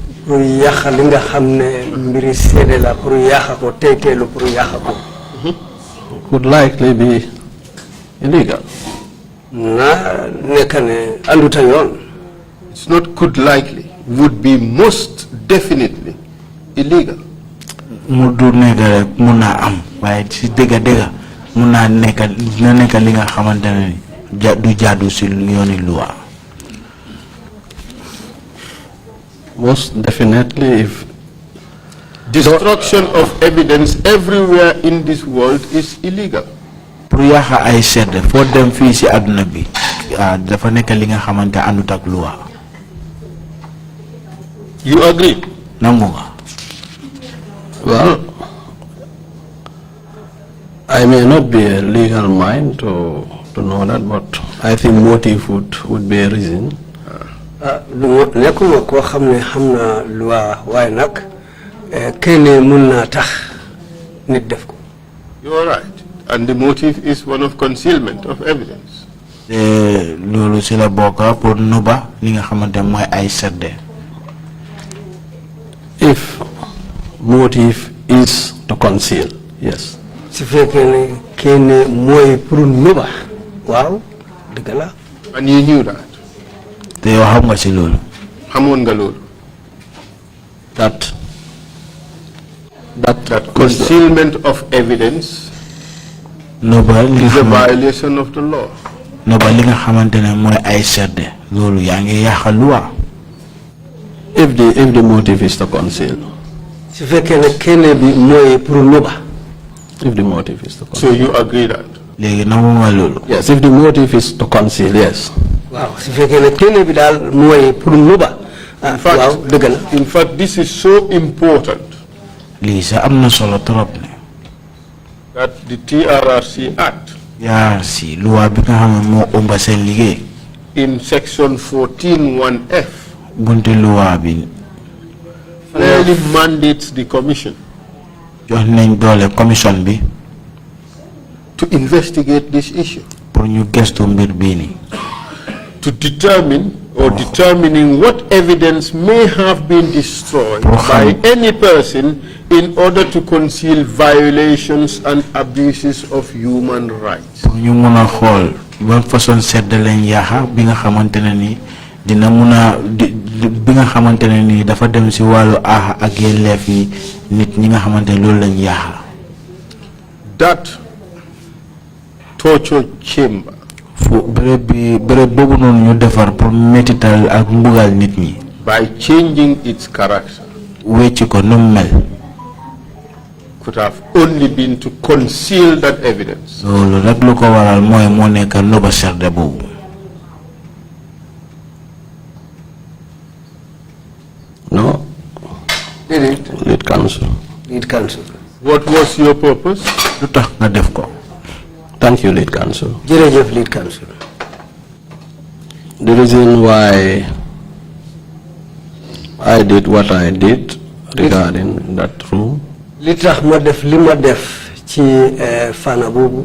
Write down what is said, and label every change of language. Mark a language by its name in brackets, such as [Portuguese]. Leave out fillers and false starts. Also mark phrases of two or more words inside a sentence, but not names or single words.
[English] Could likely be illegal. It's not could likely, would be most definitely illegal. [Wolof] mun naa nekk dina nekk li nga xamante ne du jaadu si yooni loi. [English] Most definitely, if destruction of evidence everywhere in this world is illegal. [Wolof] Pour yaaxa ay sedd foo dem fii si àdduna bi dafa nekk li nga xamante àndut ak loi. [English] You agree? [Wolof] Nangu nga. [English] well, I may not be a legal mind to know that, but I think motive would be a reason. [Wolof] Nekuma ko xamne xamna loi way nak kene mun na tax nit def ko. [English] You are right. And the motive is one of concealment of evidence. [Wolof] Lolu ci la bokka pour nuba li nga xamante moy ay sedde. [English] If motive is to conceal, yes. [Wolof] Su fekkene kene moy pour nuba. Waaw, deug la. [English] And you knew that. [Wolof] Te yow xam nga ci lolu. Xamone nga lolu. [English] That concealment of evidence is a violation of the law. [Wolof] Nuba li nga xamantene moy ay sedde lolu yaangi yaxal loi. [English] If the motive is to conceal. [Wolof] Su fekkene kene bi moy pour nuba. [English] If the motive is to conceal. So you agree that? [Wolof] Legi nangu nga lolu. [English] Yes, if the motive is to conceal, yes. [Wolof] Wow, su fekkene kene bi dal moy pour nuba. [English] In fact, this is so important [Wolof] Lisa amna solo trop ne. [English] That the TRRC Act [Wolof] si loi bi nga xam mo omba sen liggéey. [English] In section 14(1)(f) [Wolof] bunte loi bi [English] clearly mandates the commission [Wolof] jox nañ doole commission bi [English] to investigate this issue. [Wolof] Pour ñu gestu mbir bi ni. [English] To determining what evidence may have been destroyed by any person in order to conceal violations and abuses of human rights. [Wolof] Ñu mëna xol ban façon sedd lañ yaaxa bi nga xamantene ni dina mëna bi nga xamantene ni dafa dem ci walu ak yelleef yi nit ñi nga xamantene loolu lañ yaaxa. [English] That torture chamber [Wolof] bere bobu non ñu defar pour métital ak mbugal nit ñi [English] by changing its character [Wolof] wécci ko num mel [English] could have only been to conceal that evidence. [Wolof] lolu rek lu ko waral moy mo nekk noba serde bobu. [English] No. Lead counsel. What was your purpose? [Wolof] Lu tax nga def ko. [English] Thank you, lead counsel. [Wolof] Jerejef [English] lead counsel. The reason why I did what I did regarding that room, [Wolof] li tax ma def li ma def ci fana bobu,